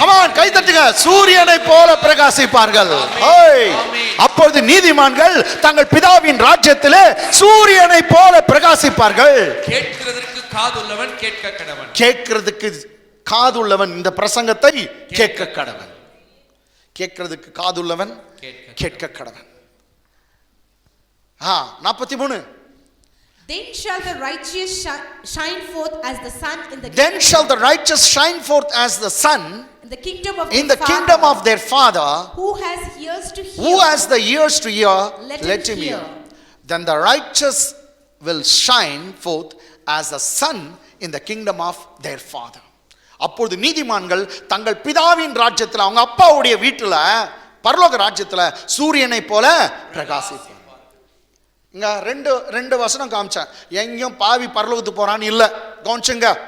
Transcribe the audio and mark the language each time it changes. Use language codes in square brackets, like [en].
[en] Come on, [ta] கை தட்டுங்க. சூரியனை போல பிரகாசிப்பார்கள். அப்பொழுது நீதிமான்கள் தங்கள் பிதாவின் ராஜ்யத்திலே சூரியனை போல பிரகாசிப்பார்கள். கேட்கிறதற்கு காதுள்ளவன் கேட்க கடவன். கேட்கிறதுக்கு காதுள்ளவன் இந்த பிரசங்கத்தை கேட்க கடவன். கேட்கிறதுக்கு காதுள்ளவன் கேட்க கடவன். 43. [en] Then shall the righteous shine forth as the sun in the Then shall the righteous shine forth as the sun in the kingdom of in the kingdom of their Father. Who has ears to hear? Who has the ears to hear? Let him hear. Then the righteous will shine forth as the sun in the kingdom of their Father. [ta] அப்பொழுது நீதிமான்கள் தங்கள் பிதாவின் ராஜ்யத்தில், அவங்க அப்பாவுடைய வீட்டுல பரலோக ராஜ்யத்துல சூரியனை போல பிரகாசிப்பார். இங்க ரெண்டு வசனம் காமிச்சேன். எங்கேயும் பாவி பரலோகத்துக்கு போறான்னு இல்ல, கவனிச்சுங்க.